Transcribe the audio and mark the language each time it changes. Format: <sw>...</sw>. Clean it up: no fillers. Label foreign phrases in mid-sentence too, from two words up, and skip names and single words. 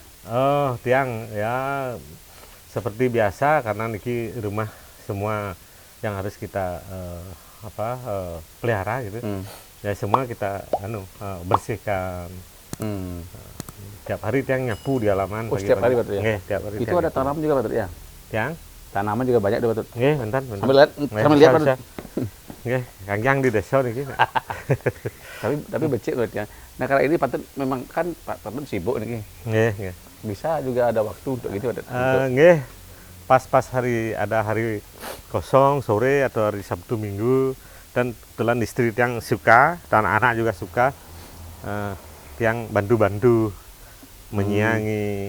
<id>Oh, Tiang ya seperti biasa karena niki rumah semua yang harus kita pelihara gitu. Ya semua kita bersihkan. Tiap hari Tiang nyapu di halaman. Oh setiap hari Patut ya. Nggih, tiap hari. Itu Tiang ada nyapu. tanaman juga Patut ya. Tiang. Tanaman juga banyak di Patut. Nggih, bentar. Sambil lihat, sambil lihat Patut. Nggih, kangjang di desa niki. Tapi becik Patut ya. Nah kalau ini Patut memang kan Patut sibuk nih. Nggih. Bisa juga ada waktu untuk gitu Patut. Nggih. Pas ada hari kosong sore atau hari Sabtu Minggu, dan kebetulan istri Tiang suka dan anak juga suka, Tiang bantu-bantu menyiangi.</id>